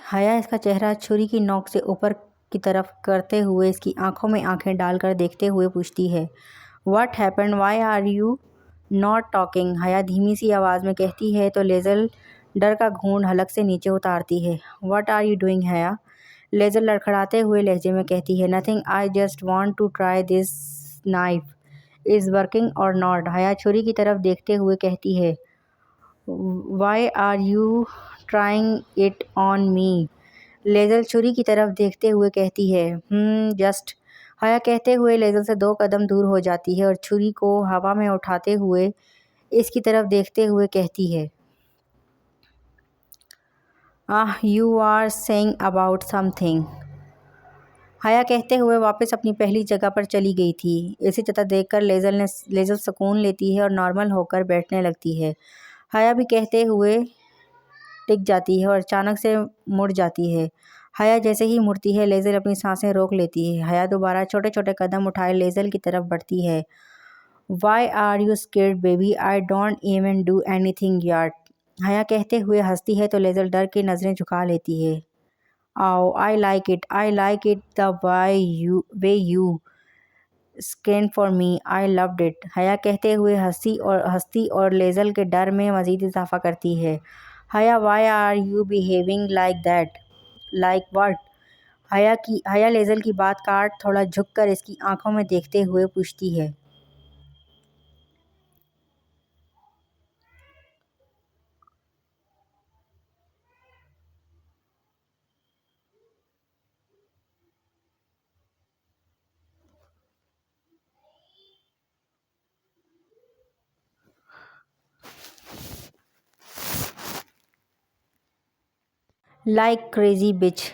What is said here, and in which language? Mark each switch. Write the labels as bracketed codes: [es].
[ur] حیا اس کا چہرہ چھری کی نوک سے اوپر کی طرف کرتے ہوئے اس کی آنکھوں میں آنکھیں ڈال کر دیکھتے ہوئے پوچھتی ہے۔ [en] "What happened? Why are you not talking?" [ur] حیا دھیمی سی آواز میں کہتی ہے تو لیزل ڈر کا گھونٹ حلق سے نیچے اتارتی ہے۔ [en] "What are you doing, Haya?" [ur] لیزل لڑکھڑاتے ہوئے لہجے میں کہتی ہے۔ [en] "Nothing, I just want to try this knife. Is working or not?" [ur] حیا چھری کی طرف دیکھتے ہوئے کہتی ہے۔ [en] "Why are you trying it on me?" [ur] لیزل چھری کی طرف دیکھتے ہوئے کہتی ہے۔ [en] Just." [ur] حیا کہتے ہوئے لیزل سے 2 قدم دور ہو جاتی ہے اور چھری کو ہوا میں اٹھاتے ہوئے اس کی طرف دیکھتے ہوئے کہتی ہے۔ [en] You are saying about something." [ur] حیا کہتے ہوئے واپس اپنی پہلی جگہ پر چلی گئی تھی۔ اسے چتا دیکھ کر لیزل سکون لیتی ہے اور نارمل ہو کر بیٹھنے لگتی ہے۔ حیا بھی کہتے ہوئے ٹک جاتی ہے اور اچانک سے مڑ جاتی ہے۔ حیا جیسے ہی مڑتی ہے لیزل اپنی سانسیں روک لیتی ہے۔ حیا دوبارہ چھوٹے چھوٹے قدم اٹھائے لیزل کی طرف بڑھتی ہے۔ [en] "Why are you scared, baby? I don't even do anything yet." [ur] حیا کہتے ہوئے ہنستی ہے تو لیزل ڈر کے نظریں جھکا لیتی ہے۔ [en] "Oh, I like it. I like it the way you screamed for me. I loved it." [ur] حیا کہتے ہوئے ہستی اور لیزل کے ڈر میں مزید اضافہ کرتی ہے۔ [en] "Haya, why are you behaving like that?" "Like what?" [ur] حیا لیزل کی بات کاٹ تھوڑا جھک کر اس کی آنکھوں میں دیکھتے ہوئے پوچھتی ہے۔ [en] "Like crazy bitch."